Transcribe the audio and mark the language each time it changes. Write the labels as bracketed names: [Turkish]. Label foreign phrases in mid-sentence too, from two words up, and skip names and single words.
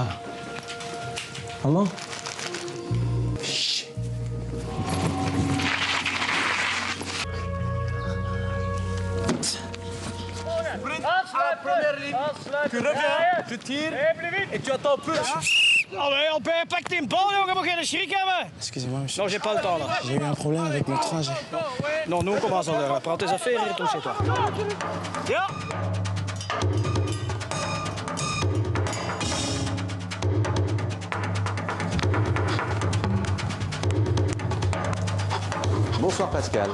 [French] Maman. Chut. Première ligne, tu reviens, tu tires et tu attends peu. [Dutch] Allee, Albert, pak die bal, jongen, moet geen schrik hebben. [French] Excusez-moi, monsieur. Non, j'ai pas le temps, là. J'ai eu un problème avec mon trajet. Non, nous, on commence à l'heure. Prends tes affaires et retourne chez toi. Ja. Bonsoir Pascal.